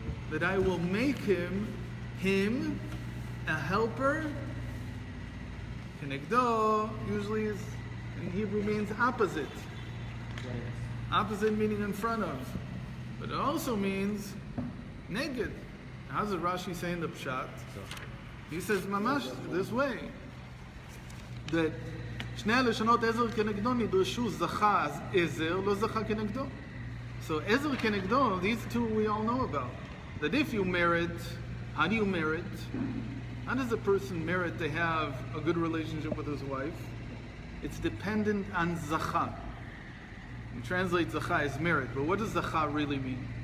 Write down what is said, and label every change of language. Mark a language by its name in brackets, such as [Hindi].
[English] That I will make him a helper. Kenegdo usually is in Hebrew means opposite. Opposite meaning in front of. But it also means neged. How does Rashi say in the Pshat? He says mamash this way. [Hebrew] That שני הלשונות עזר כנגדו נדרשו זכה אז עזר, לא זכה כנגדו. [English] So עזר כנגדו, these 2 we all know about. That if you merit, how do you merit? How does a person merit to have a good relationship with his wife? It's dependent on zacha. We translate zacha as merit, but what does zacha really mean?